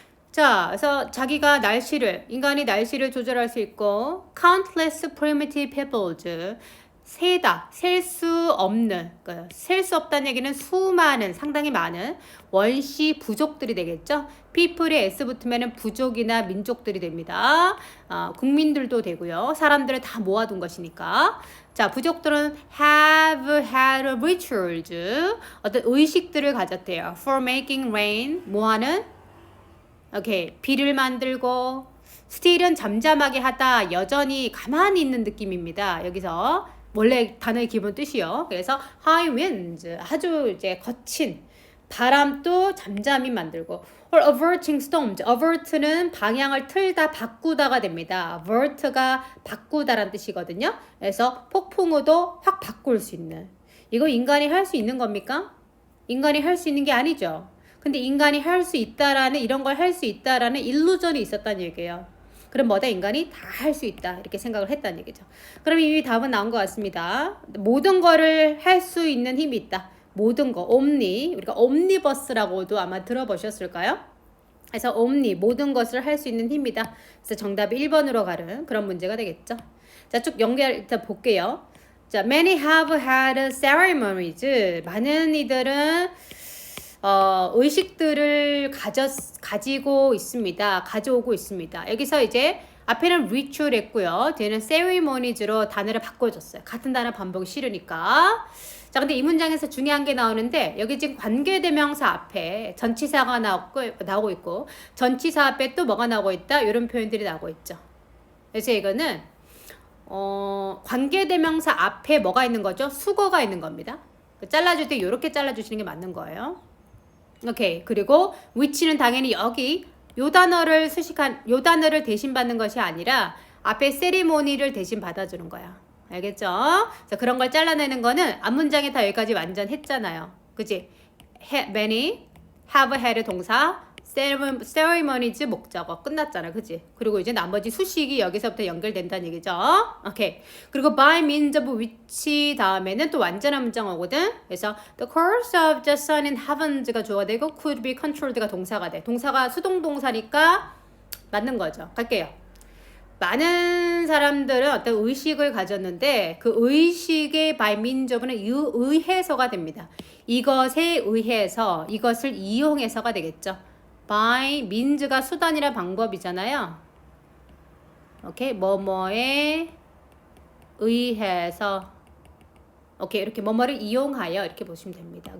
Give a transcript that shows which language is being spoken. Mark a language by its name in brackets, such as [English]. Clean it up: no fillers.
[Korean] 자, 그래서 자기가 인간이 날씨를 조절할 수 있고 [English] countless primitive peoples [Korean] 셀 수 없는, 셀 수 없다는 얘기는 수많은, 상당히 많은 원시 부족들이 되겠죠. people에 s 붙으면 부족이나 민족들이 됩니다. 국민들도 되고요. 사람들을 다 모아둔 것이니까. 자, 부족들은 [English] have had rituals, [Korean] 어떤 의식들을 가졌대요. [English] for making rain, [Korean] 뭐하는? 오케이, 비를 만들고, still은 잠잠하게 하다, 여전히 가만히 있는 느낌입니다. 여기서 원래 단어의 기본 뜻이요. 그래서 [English] high winds, [Korean] 아주 이제 거친 바람도 잠잠히 만들고. [English] or averting storms. [Korean] avert는 방향을 틀다, 바꾸다가 됩니다. avert가 바꾸다라는 뜻이거든요. 그래서 폭풍우도 확 바꿀 수 있는. 이거 인간이 할 수 있는 겁니까? 인간이 할 수 있는 게 아니죠. 근데 인간이 할 수 있다라는, 이런 걸 할 수 있다라는 일루전이 있었다는 얘기예요. 그럼 뭐다? 인간이 다 할 수 있다, 이렇게 생각을 했다는 얘기죠. 그럼 이미 답은 나온 것 같습니다. 모든 거를 할 수 있는 힘이 있다. 모든 거, 옴니, 우리가 옴니버스라고도 아마 들어보셨을까요? 그래서 옴니, 모든 것을 할 수 있는 힘이다. 그래서 정답이 1번으로 가는 그런 문제가 되겠죠. 자, 쭉 연결 일단 볼게요. [English] 자, many have had ceremonies. [Korean] 많은 이들은 의식들을 가지고 있습니다. 가져오고 있습니다. 여기서 이제 앞에는 ritual 했고요. 뒤에는 ceremonies로 단어를 바꿔줬어요. 같은 단어 반복이 싫으니까. 자, 근데 이 문장에서 중요한 게 나오는데, 여기 지금 관계대명사 앞에 전치사가 나오고 있고, 전치사 앞에 또 뭐가 나오고 있다? 이런 표현들이 나오고 있죠. 그래서 이거는 관계대명사 앞에 뭐가 있는 거죠? 수거가 있는 겁니다. 잘라줄 때 이렇게 잘라주시는 게 맞는 거예요. 오케이. 그리고 which는 당연히 여기 요 단어를 요 단어를 대신 받는 것이 아니라 앞에 세리모니를 대신 받아주는 거야. 알겠죠? 자, 그런 걸 잘라내는 거는 앞문장에 다 여기까지 완전 했잖아요. 그치? [English] many, have had [Korean] 동사, ceremonies 목적어 끝났잖아. 그치? 그리고 이제 나머지 수식이 여기서부터 연결된다는 얘기죠. 오케이. 그리고 [English] by means of which [Korean] 다음에는 또 완전한 문장 오거든. 그래서 [English] the course of the sun in heavens가 [Korean] 주어가 되고 [English] could be controlled가 [Korean] 동사가 돼. 동사가 수동동사니까 맞는 거죠. 갈게요. 많은 사람들은 어떤 의식을 가졌는데 그 의식의 [English] by means of [Korean] 는 의해서가 됩니다. 이것에 의해서, 이것을 이용해서가 되겠죠. [English] by means [Korean] 가 수단이라 방법이잖아요. 오케이, 뭐뭐에 의해서, 오케이, 이렇게 뭐뭐를 이용하여 이렇게 보시면 됩니다.